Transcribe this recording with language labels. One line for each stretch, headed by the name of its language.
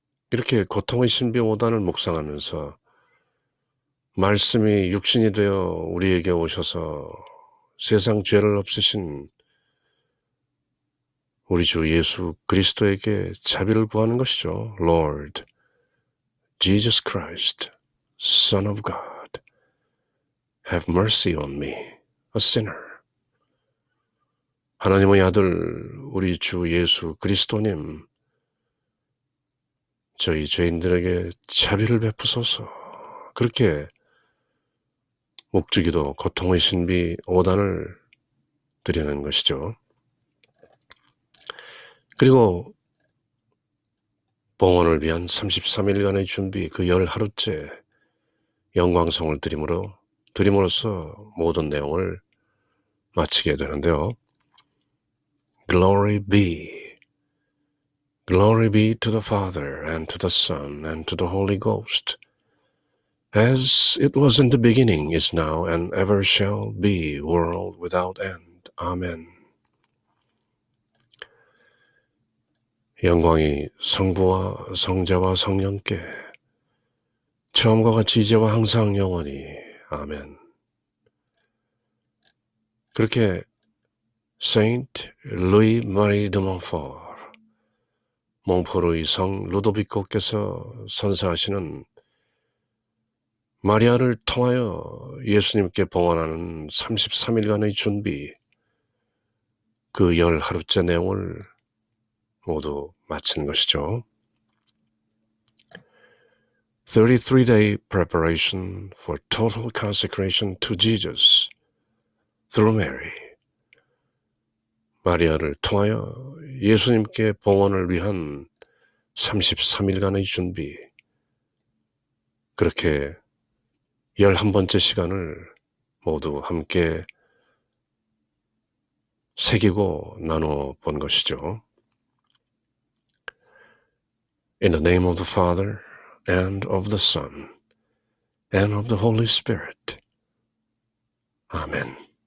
Korean: 이렇게 고통의 신비 5단을 묵상하면서 말씀이 육신이 되어 우리에게 오셔서 세상 죄를 없으신 우리 주 예수 그리스도에게 자비를 구하는 것이죠.
English: Lord, Jesus Christ, Son of God, have mercy on me, a sinner.
Korean: 하나님의 아들 우리 주 예수 그리스도님, 저희 죄인들에게 자비를 베푸소서. 그렇게 묵주기도 고통의 신비 5단을 드리는 것이죠. 그리고 봉헌을 위한 33일간의 준비 그 10하루째 영광송을 드림으로 드림으로써 모든 내용을 마치게 되는데요.
English: Glory be. Glory be to the Father and to the Son and to the Holy Ghost, as it was in the beginning, is now, and ever shall be, world without end. Amen.
Korean: 영광이 성부와 성자와 성령께 처음과 같이 이제와 항상 영원히. 아멘. 그렇게 Saint Louis Marie de Montfort, 몽포르의 성 루도비코께서 선사하시는 마리아를 통하여 예수님께 봉헌하는 33일간의 준비, 그 10하루째 내용을 모두 마친 것이죠.
English: 33-day preparation for total consecration to Jesus through Mary.
Korean: 마리아를 통하여 예수님께 봉헌을 위한 33일간의 준비, 그렇게 11번째 시간을 모두 함께 새기고 나누어 본 것이죠.
English: In the name of the Father, and of the Son, and of the Holy Spirit. Amen.